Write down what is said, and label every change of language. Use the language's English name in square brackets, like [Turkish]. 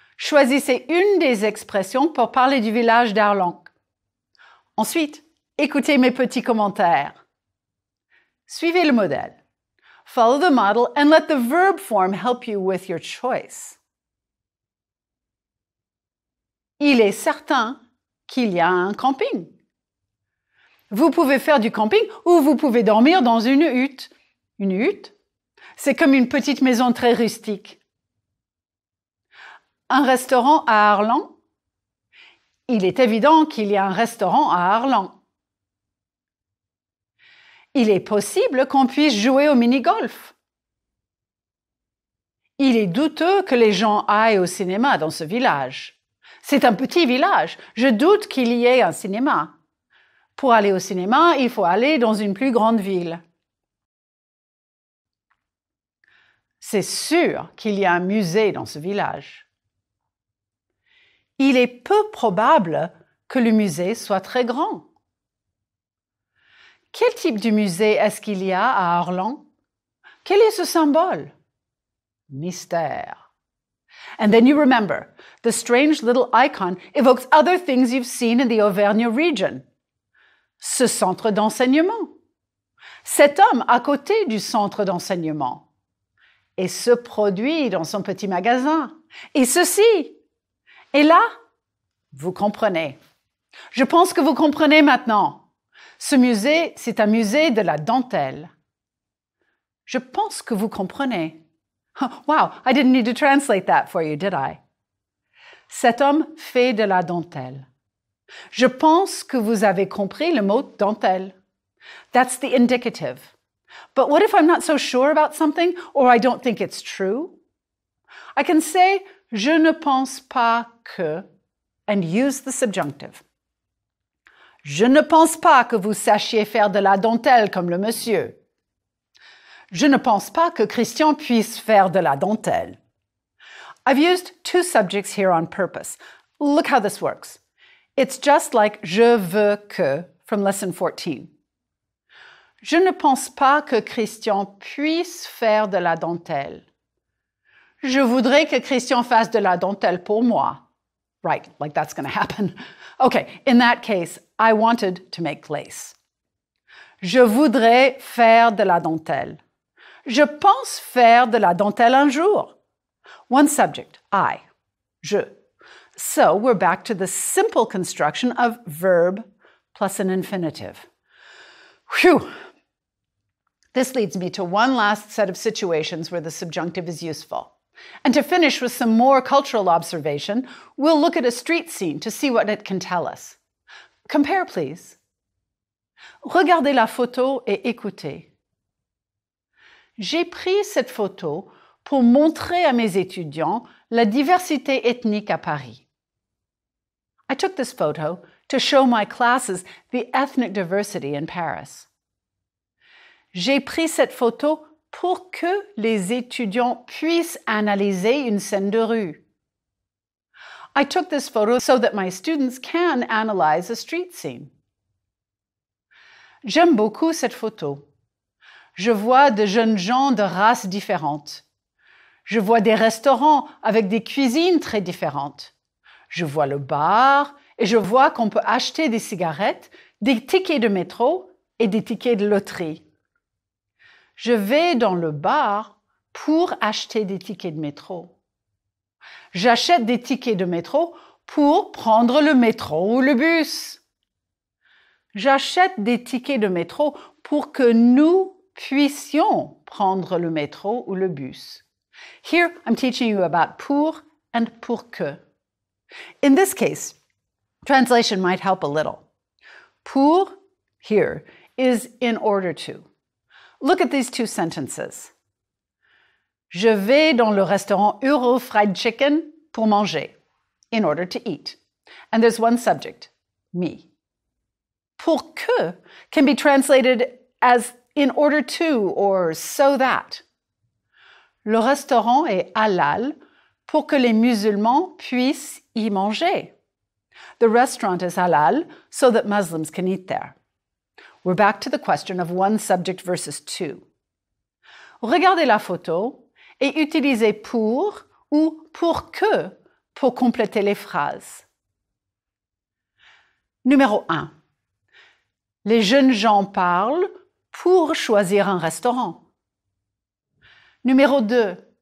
[French] Choisissez une des expressions pour parler du village d'Arlanc. Ensuite, écoutez mes petits commentaires. Suivez le modèle. [English] Follow the model and let the verb form help you with your choice. [French] Il est certain qu'il y a un camping. Vous pouvez faire du camping ou vous pouvez dormir dans une hutte. Une hutte, c'est comme une petite maison très rustique. Un restaurant à Arlan. Il est évident qu'il y a un restaurant à Arlan. Il est possible qu'on puisse jouer au mini-golf. Il est douteux que les gens aillent au cinéma dans ce village. C'est un petit village. Je doute qu'il y ait un cinéma. Pour aller au cinéma, il faut aller dans une plus grande ville. C'est sûr qu'il y a un musée dans ce village. Il est peu probable que le musée soit très grand. Quel type de musée est-ce qu'il y a à Arlan? Quel est ce symbole? Mystère. [English] And then you remember, the strange little icon evokes other things you've seen in the Auvergne region. [French] Ce centre d'enseignement. Cet homme à côté du centre d'enseignement. Et ce produit dans son petit magasin. Et ceci. Et là, vous comprenez. Je pense que vous comprenez maintenant. Ce musée, c'est un musée de la dentelle. Je pense que vous comprenez. [English] Wow, I didn't need to translate that for you, did I? [French] Cet homme fait de la dentelle. Je pense que vous avez compris le mot dentelle. [English] That's the indicative. But what if I'm not so sure about something or I don't think it's true? I can say, [French] je ne pense pas que, [English] and use the subjunctive. [French] Je ne pense pas que vous sachiez faire de la dentelle comme le monsieur. Je ne pense pas que Christian puisse faire de la dentelle. [English] I've used two subjects here on purpose. Look how this works. It's just like [French] je veux que [English] from lesson 14. [French] Je ne pense pas que Christian puisse faire de la dentelle. Je voudrais que Christian fasse de la dentelle pour moi. [English] Right, like that's going to happen. Okay, in that case, I wanted to make lace. [French] Je voudrais faire de la dentelle. Je pense faire de la dentelle un jour. [English] One subject, I, je. So we're back to the simple construction of verb plus an infinitive. Whew! This leads me to one last set of situations where the subjunctive is useful. And to finish with some more cultural observation, we'll look at a street scene to see what it can tell us. Compare, please. [French] Regardez la photo et écoutez. J'ai pris cette photo pour montrer à mes étudiants la diversité ethnique à Paris. [English] I took this photo to show my classes the ethnic diversity in Paris. [French] J'ai pris cette photo pour que les étudiants puissent analyser une scène de rue. [English] I took this photo so that my students can analyze a street scene. [French] J'aime beaucoup cette photo. Je vois de jeunes gens de races différentes. Je vois des restaurants avec des cuisines très différentes. Je vois le bar et je vois qu'on peut acheter des cigarettes, des tickets de métro et des tickets de loterie. Je vais dans le bar pour acheter des tickets de métro. J'achète des tickets de métro pour prendre le métro ou le bus. J'achète des tickets de métro pour que nous puissions prendre le métro ou le bus. [English] Here, I'm teaching you about pour and pour que. In this case, translation might help a little. Pour, here, is in order to. Look at these two sentences. [French] Je vais dans le restaurant Euro Fried Chicken pour manger, [English] in order to eat. And there's one subject, me. Pour que can be translated as in order to or so that. [French] Le restaurant est halal pour que les musulmans puissent y manger. [English] The restaurant is halal so that Muslims can eat there. We're back to the question of one subject versus two. [French] Regardez la photo et utilisez pour ou pour que pour compléter les phrases. Numéro 1. Les jeunes gens parlent pour choisir un restaurant. Numéro 2.